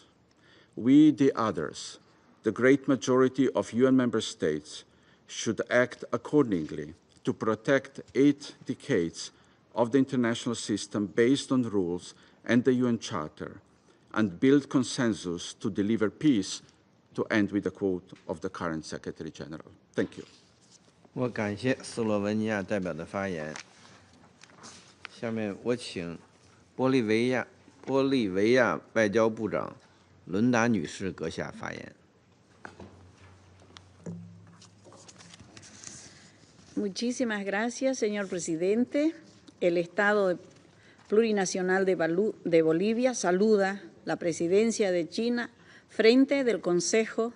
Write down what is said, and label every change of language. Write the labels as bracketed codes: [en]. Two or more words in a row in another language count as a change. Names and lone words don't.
[en] We, the others, the great majority of UN member states, should act accordingly to protect 8 decades of the international system based on rules and the UN Charter, and build consensus to deliver peace, to end with a quote of the current Secretary General. Thank you. [zh] 我感谢斯洛文尼亚代表的发言。下面我请玻利维亚外交部长伦达女士阁下发言。 [es] Muchísimas gracias, señor presidente. El Estado Plurinacional de Bolivia saluda la presidencia de China frente del Consejo